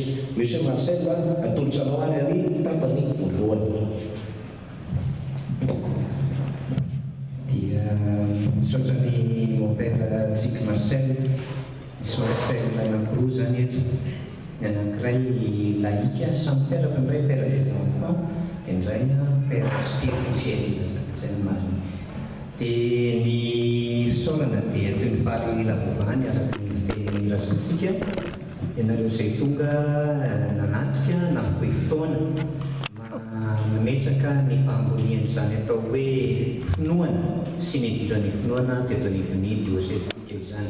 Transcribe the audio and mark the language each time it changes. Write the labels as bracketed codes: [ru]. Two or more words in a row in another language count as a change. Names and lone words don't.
[mg] Monsieur Marcel atolotra anao ary ny tapany voalohany. Dia misaotrany [fr] mon père [mg] Tsik Marcel misy Marcel anankiroa zany eto. Ny anankiray laïka samy mpiaraka indray [fr] père des enfants [mg] dia indray [fr] père spirituel [mg] zay ny mariny. Dia ny fisaorana dia toy ny fary lavovany araka ny fiteny rasantsika ianareo izay tonga nanatrika na fohy fotoana nametraka ny fahamboniany zany atao hoe finoana sy ny idiran'ny finoana teto anivon'ny diosesitsika izany.